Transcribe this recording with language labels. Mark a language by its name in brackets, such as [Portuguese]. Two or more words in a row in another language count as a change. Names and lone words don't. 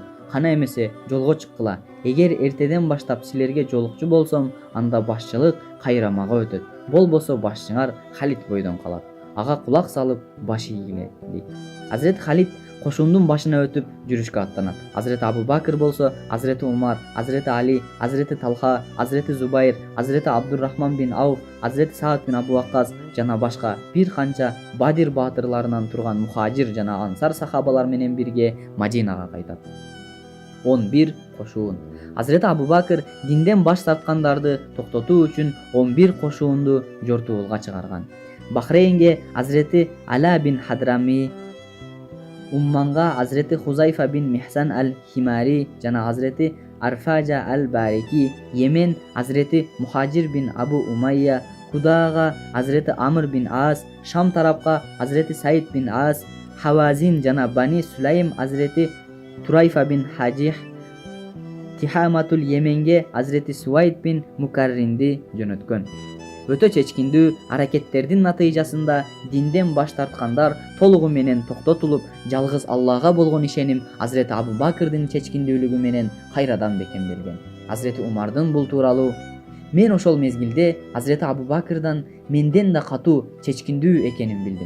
[Kyrgyz] Кана эмесе жолго чыккыла. Эгер эртеден баштап силерге жолукчу болсом, анда башчылык кайра мага өтөт. Болбосо башчыңар Халид бойдон калат. Ага кулак салып баш ийгиле" дейт. Hazreti Халид кошундун башына өтүп жүрүшкө аттанат. Hazreti Абу Бакр болсо Hazreti Умар, Hazreti Али, Hazreti Талха, Hazreti Зубайр, Hazreti Абдуррахман бин Ауф, Hazreti Саад бин Абу Ваккас жана башка бир канча Бадир баатырларынан турган мухажир жана ансар сахабалар менен бирге Мадинага кайтат. 11 кошуун. Hazreti Абу Бакр динден баш тарткандарды токтотуу үчүн 11 кошуунду жортуулга чыгарган. Бахрейнге Hazreti Ала бин Хадрами, Умманга Hazreti Хузайфа бин Михсан аль-Химари жана Hazreti Арфажа аль-Барики, Йемен Hazreti Мухажир бин Абу Умайя, Кудага Hazreti Амр бин Ас, Шам тарапка Hazreti Саид бин Ас, Хавазин жана Бани Сулайм Hazreti Турайфа бин Хаджих, Тихаматул Йеменге Hazreti Суайд бин Мукарринди жөнөткөн. Өтө чечкиндүү аракеттердин натыйжасында динден баш тарткандар толугу менен токтотулуп, жалгыз Аллага болгон ишеним Hazreti Абу Бакрдын чечкиндүүлүгү менен кайрадан бекемделген. Hazreti Умардын бул тууралуу Мен ошол мезгилде Азирети Абу Бакырдан менден да катуу чечкиндүү экенин билдим.